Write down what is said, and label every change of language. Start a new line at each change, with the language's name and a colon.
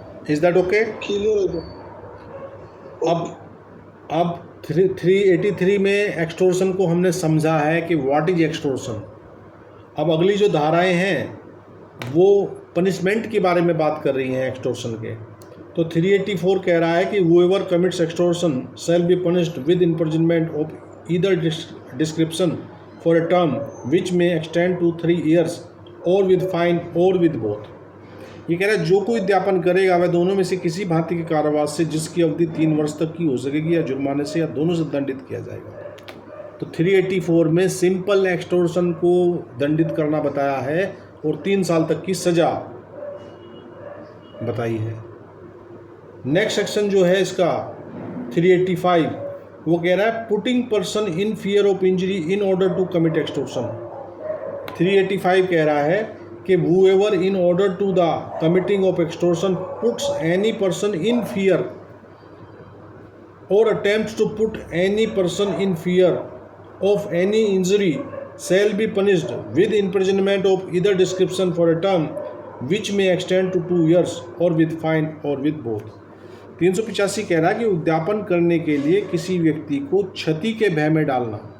English: Is that okay?
Hindi: Clear है। अब 383 में एक्सटोर्शन को हमने समझा है कि
English: What is extortion.
Hindi: अब अगली जो धाराएं हैं वो पनिशमेंट के बारे में बात कर रही हैं एक्सटोर्शन के। तो 384 कह रहा है कि
English: whoever commits extortion shall be punished with imprisonment of either description for a term which may extend to 3 years or with fine or with both।
Hindi: ये कह रहा है जो कोई उद्यापन करेगा वह दोनों में से किसी भांति के कारावास से जिसकी अवधि 3 वर्ष तक की हो सकेगी या जुर्माने से या दोनों से दंडित किया जाएगा। तो 384 में सिंपल एक्सटोर्शन को दंडित करना बताया है और 3 साल तक की सजा बताई है।
English: next section
Hindi: जो है इसका 385 वो कह रहा है
English: Putting person in fear of injury in order to commit extortion. 385
Hindi: कह रहा है कि
English: whoever in order to the committing of extortion puts any person in fear or attempts to put any person in fear of any injury shall be punished with imprisonment of either description for a term which may extend to 2 years or with fine or with both।
Hindi: 385 कह रहा है कि उद्यापन करने के लिए किसी व्यक्ति को क्षति के भय में डालना।